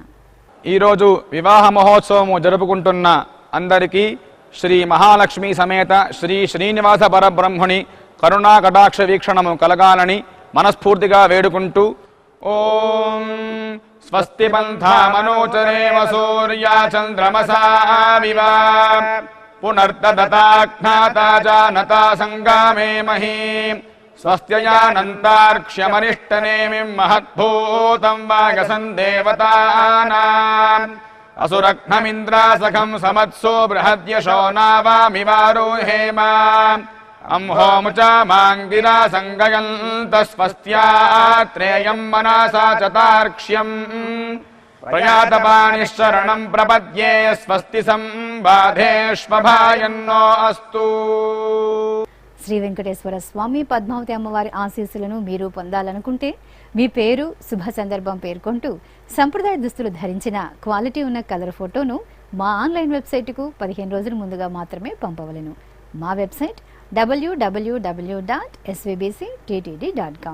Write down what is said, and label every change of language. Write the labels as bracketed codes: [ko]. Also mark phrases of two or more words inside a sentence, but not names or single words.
[te] ఈరోజు వివాహ మహోత్సవము జరుపుకుంటున్న అందరికీ శ్రీ మహాలక్ష్మి సమేత శ్రీ శ్రీనివాస పరబ్రహ్మణి కరుణా కటాక్ష వీక్షణము కలగాలని మనస్ఫూర్తిగా వేడుకుంటూ [sa] ఓం స్వస్తి పంథా మనోచరేమ సూర్యా చంద్రమసా వివ పునర్దదతాజ్ఞాతా జానతా సంగామే మహీ स्वस्त्ययानन्तार्क्ष्यमनिष्टनेमिं महद्भूतं वागसं देवतानाम् असुरघ्नमिन्द्रासखं समत्सो बृहद्यशो नावामिवारोहेम अंहोमुचा माङ्गिरा सङ्गयन्तस्वस्त्यात्रेयं मनसा चतार्क्ष्यम् प्रयातपाणिशरणं प्रपद्ये स्वस्ति संबाधेष्वभायन्नो अस्तु. [te] శ్రీ వెంకటేశ్వర స్వామి పద్మావతి అమ్మవారి ఆశీస్సులను మీరు పొందాలనుకుంటే మీ పేరు శుభ సందర్భం పేర్కొంటూ సంప్రదాయ దుస్తులు ధరించిన క్వాలిటీ ఉన్న కలర్ ఫోటోను మా ఆన్లైన్ వెబ్సైట్కు 15 రోజుల ముందుగా మాత్రమే పంపవలెను. మా వెబ్సైట్ www.svbcttd.com.